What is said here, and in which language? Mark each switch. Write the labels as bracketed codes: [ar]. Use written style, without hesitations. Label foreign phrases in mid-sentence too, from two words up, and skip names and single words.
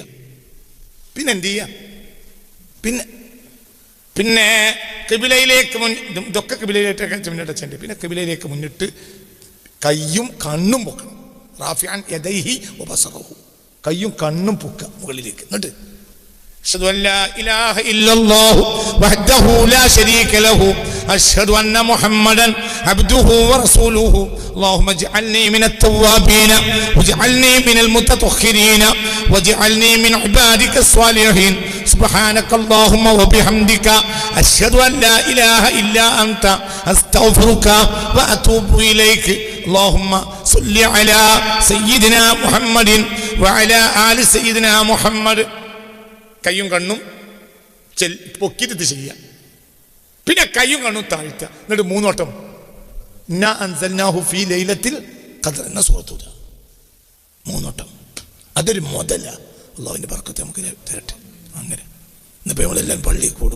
[ml] പിന്നെ എന്ത് ചെയ്യുക? പിന്നെ കിബിലയിലേക്ക് ഇതൊക്കെ കിബിലയിലേക്കൊക്കെ മുന്നിട്ട്. പിന്നെ കിബിലയിലേക്ക് മുന്നിട്ട് കയ്യും കണ്ണും പൊക്കണം. [ar] رافعا يديه وبصره, [ml] കയ്യും കണ്ണും പൊക്കുക മുകളിലേക്ക്. [ar] എന്നിട്ട് أشهد أن لا إله إلا الله وحده لا شريك له أشهد أن محمدا عبده ورسوله اللهم اجعلني من التوابين واجعلني من المتطهرين واجعلني من عبادك الصالحين سبحانك اللهم وبحمدك أشهد أن لا إله إلا أنت أستغفرك وأتوب إليك اللهم صل على سيدنا محمد وعلى آل سيدنا محمد. [ml] കയ്യും കണ്ണും പൊക്കിയിട്ട് ചെയ്യുക. പിന്നെ കയ്യും കണ്ണും താഴ്ത്തുക. എന്നിട്ട് 3 വട്ടം [ar] إنا أنزلناه في ليلة القدر [ml] എന്ന സൂറത്ത് ഓതുക 3 വട്ടം. അതൊരു മുതല. അള്ളാഹുവിൻ്റെ ബർക്കത്ത് നമുക്ക് തരട്ടെ. അങ്ങനെ ഇന്നിപ്പോൾ നമ്മളെല്ലാം പള്ളിയിൽ കൂടും.